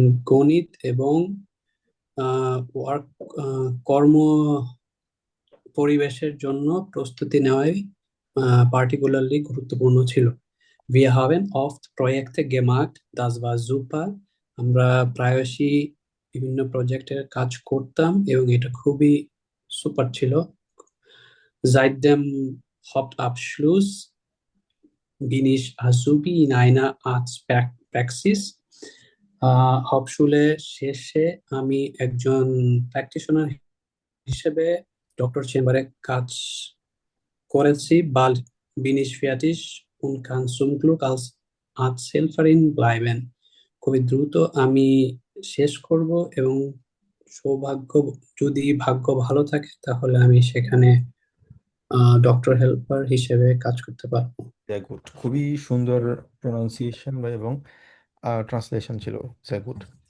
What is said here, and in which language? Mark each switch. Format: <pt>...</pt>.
<bn>গণিত এবং ওয়ার্ক কর্ম পরিবেশের জন্য প্রস্তুতি নেওয়াই পার্টিকুলারলি গুরুত্বপূর্ণ ছিল।</bn> <de>Wir haben oft Projekte gemacht, das war super.</de> <bn>আমরা প্রায়শই বিভিন্ন প্রজেক্টের কাজ করতাম এবং এটা খুবই সুপার ছিল।</bn> <de>Seit dem Hauptabschluss bin ich Azubi in einer Arztpraxis.</de> <bn>হাবশুলে শেষে আমি একজন প্র্যাকটিশনার হিসেবে ডক্টর চেম্বারে কাজ করেছি।</bn> <de>Bald bin ich fertig und kann zum Glück als Arzthelferin bleiben.</de> <bn>খুবই দ্রুত আমি শেষ করব এবং সৌভাগ্য, যদি ভাগ্য ভালো থাকে তাহলে আমি সেখানে ডক্টর হেল্পার হিসেবে কাজ করতে পারবো।</bn> <de>sehr gut,</de> <bn>খুবই সুন্দর প্রোনাউন্সিয়েশন এবং ট্রান্সলেশন ছিল,</bn> <de>sehr gut।</de>